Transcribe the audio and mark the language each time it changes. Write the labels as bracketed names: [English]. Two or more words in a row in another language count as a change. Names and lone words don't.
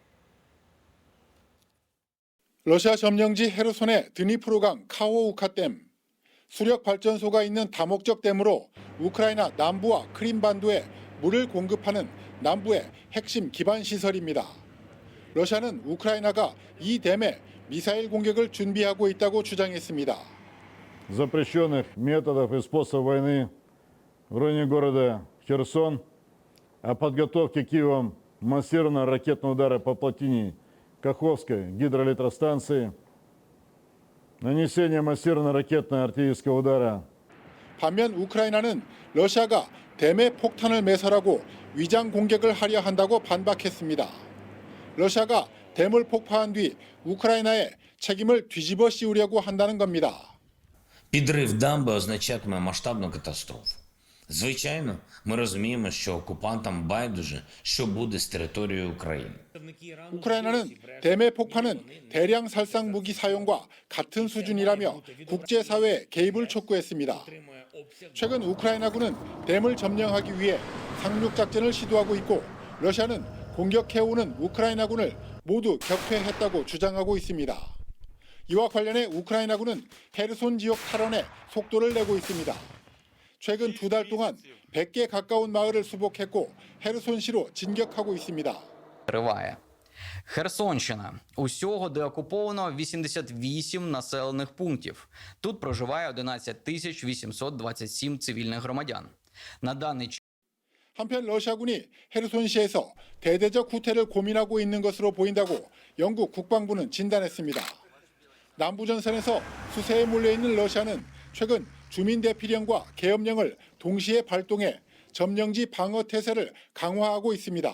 [Korean] 러시아 점령지 헤르손의 드니프로강 카호우카 댐. 수력 발전소가 있는 다목적 댐으로 우크라이나 남부와 크림반도에 물을 공급하는 남부의 핵심 기반 시설입니다. 러시아는 우크라이나가 이 댐에 미사일 공격을 준비하고 있다고 주장했습니다. [Russian] запрещенных методов и способов войны в районе города Херсон, о подготовке Киевом массированного ракетного удара по плотине Каховской гидроэлектростанции, нанесение массированного ракетно-артиллерийского удара. [Korean] 반면 우크라이나는 러시아가 댐에 폭탄을 매설하고 위장 공격을 하려 한다고 반박했습니다. 러시아가 댐을 폭파한 뒤 우크라이나의 책임을 뒤집어 씌우려고 한다는 겁니다. [Ukrainian] Підрив дамби означатиме масштабну катастрофу. Звичайно, ми розуміємо, що окупантам байдуже, що буде з територією України. [Korean] 우크라이나는 댐의 폭파는 대량 살상 무기 사용과 같은 수준이라며 국제사회의 개입을 촉구했습니다. 최근 우크라이나군은 댐을 점령하기 위해 상륙작전을 시도하고 있고 러시아는 공격해오는 우크라이나군을 모두 격퇴했다고 주장하고 있습니다. 이와 관련해 우크라이나군은 헤르손 지역 탈환에 속도를 내고 있습니다. 최근 2달 동안 100개 가까운 마을을 수복했고 헤르손시로 진격하고 있습니다. [Ukrainian] Триває. Херсонщина. Усього деокуповано 88 населених пунктів. Тут проживає 11 827 цивільних громадян. На даний час [Korean] 한편 러시아군이 헤르손시에서 대대적 후퇴를 고민하고 있는 것으로 보인다고 영국 국방부는 진단했습니다. 남부전선에서 수세에 몰려있는 러시아는 최근 주민대피령과 계엄령을 동시에 발동해 점령지 방어 태세를 강화하고 있습니다.